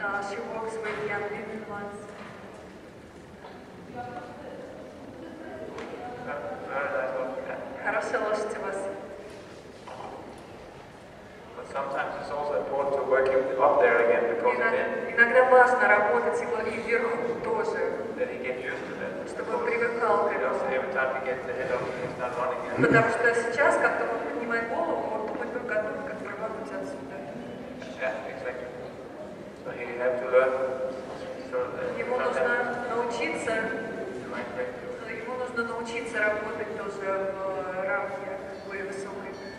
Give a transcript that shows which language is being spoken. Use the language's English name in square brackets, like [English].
[English] She works with young women once. Very nice horse. Yeah. [Russian] Хорошая лошадь у вас. [English] But sometimes it's also important to work him up there again because then [Russian] Иногда важно работать его и вверху тоже, [English] he gets used to that. [Russian] чтобы он привыкал к [English] Because [Russian] этому. [English] every time he gets the head up, he starts running again. [Russian] Потому что сейчас, как только он поднимает голову, он думает только о том, как рвануть отсюда. [English] Yeah, exactly. So he have to learn. So [Russian] Ему нужно научиться, migrate. ему нужно научиться работать тоже в рамке более высокой.